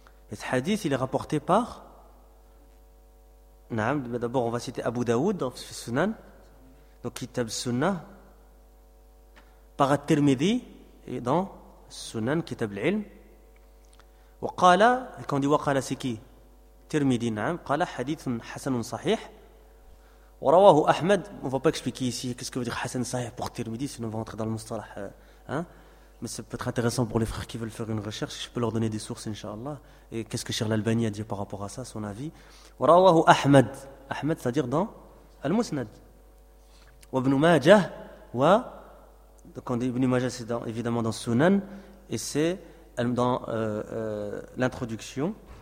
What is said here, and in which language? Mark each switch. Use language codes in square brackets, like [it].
[fr] Et ce hadith, il est rapporté par... D'abord, on va citer Abu Daoud dans Sunan. Donc Kitab Sunnah. Par At-Tirmidhi et dans Sunan Kitab al-Ilm. [ar] وقال, [fr] quand on dit وقال c'est qui? [ar] Tirmidhi, n'am, قال حديث حسن صحيح ورواه أحمد. [fr] On ne va pas expliquer ici qu'est-ce que veut dire حسن صحيح pour Tirmidhi, sinon on va entrer dans le mustalah. Hein? Mais ça peut être intéressant pour les frères qui veulent faire une recherche, je peux leur donner des sources, inshallah. Et qu'est-ce que Cheikh l'Albani a dit par rapport à ça, son avis? [ar] ورواه أحمد. [fr] Ahmed, c'est-à-dire dans Al-Musnad. [ar] وابن ماجه و [fr] Donc, Ibn Majah, c'est évidemment dans Sunan, et c'est dans l'introduction.